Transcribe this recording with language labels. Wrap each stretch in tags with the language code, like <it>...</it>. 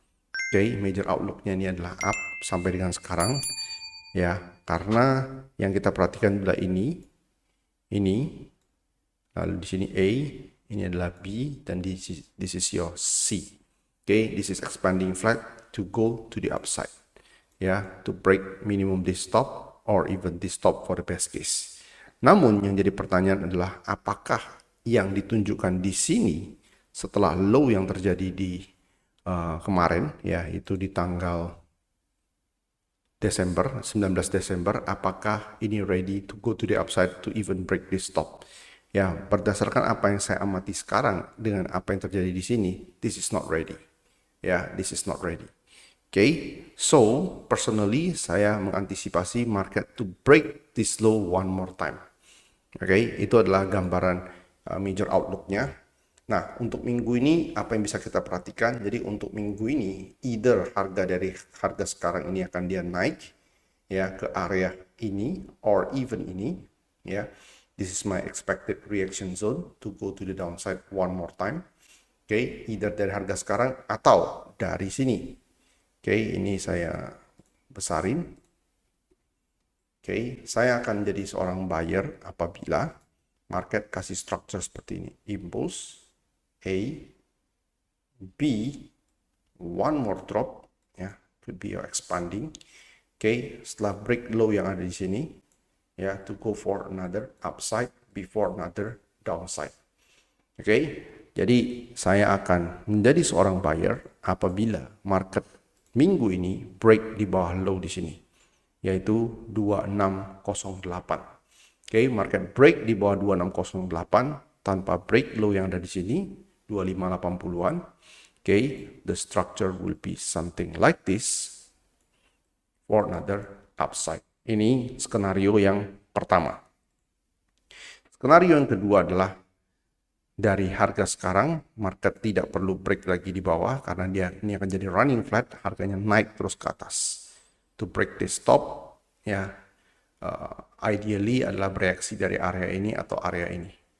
<id>Oke, major outlooknya ini adalah up sampai dengan sekarang ya, karena yang kita perhatikan adalah ini, lalu di sini A, ini adalah B, dan</id> <en>this is your C. Okay, this is expanding flat to go to the upside, ya, to break minimum this top or even this top for the best case.</en> <id>Namun yang jadi pertanyaan adalah apakah yang ditunjukkan di sini setelah low yang terjadi di kemarin, ya itu di tanggal 19 Desember, apakah ini</id> <en>ready to go to the upside to even break this top.</en> <id>Ya, berdasarkan apa yang saya amati sekarang dengan apa yang terjadi di sini,</id> <en>this is not ready. Ya, this is not ready. Okay, so personally</en> <id>saya mengantisipasi</id> <en>market to break this low one more time.</en> <id>Okay, itu adalah gambaran major outlooknya. Nah, untuk minggu ini apa yang bisa kita perhatikan? Jadi untuk minggu ini, either harga dari harga sekarang ini akan dia naik ya ke area ini or even ini ya.</id> <en>This is my expected reaction zone to go to the downside one more time.</en> <id>Oke, either dari harga sekarang atau dari sini. Oke, ini saya besarin. Oke, saya akan jadi seorang buyer apabila market kasih structure seperti ini.</id> <en>Impulse, A, B, one more drop, ya, could be your expanding. Oke,</en> <id>setelah break low yang ada di sini,</id> <en>ya, to go for another upside before another downside.</en> <id>Oke, jadi saya akan menjadi seorang buyer apabila market minggu ini break di bawah low di sini, yaitu 2608. Oke, market break di bawah 2608 tanpa break low yang ada di sini 2580-an.</id> <en>Oke, the structure will be something like this for another upside.</en> <id>Ini skenario yang pertama. Skenario yang kedua adalah dari harga sekarang market tidak perlu break lagi di bawah karena ini akan jadi running flat, harganya naik terus ke atas.</id> <en>To break this top</en> <id>ya, ideally adalah bereaksi dari area ini atau area ini.</id>